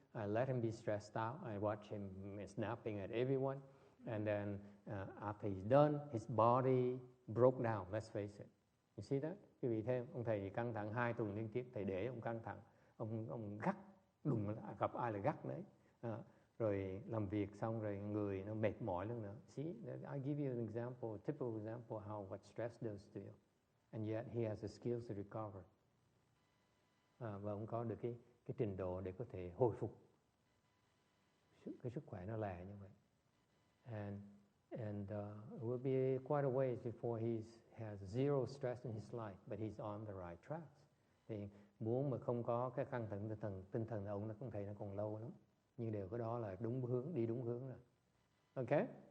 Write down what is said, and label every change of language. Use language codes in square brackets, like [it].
[en] I let him be stressed out. I watch him snapping at everyone, and then after he's done, his body broke down. Let's face it. You see that? [vi] Quý vị thấy ông thầy căng thẳng 2 tuần liên tiếp, thầy để ông căng thẳng, ông gắt, đùng gặp ai là gắt đấy. rồi làm việc xong rồi người nó mệt mỏi luôn nữa. [en] See, I give you an example, a typical example how what stress does to you, and yet he has the skills to recover. [vi] Và ông có được cái trình độ để có thể hồi phục cái sức khỏe nó lẻ như vậy. [en] And it will be quite a ways before he has zero stress in his life, but he's on the right tracks. [vi] Thì muốn mà không có cái căng thẳng tinh thần ông nó cũng thấy nó còn lâu lắm. Nhưng điều cái đó là đúng hướng, đi đúng hướng rồi. Okay?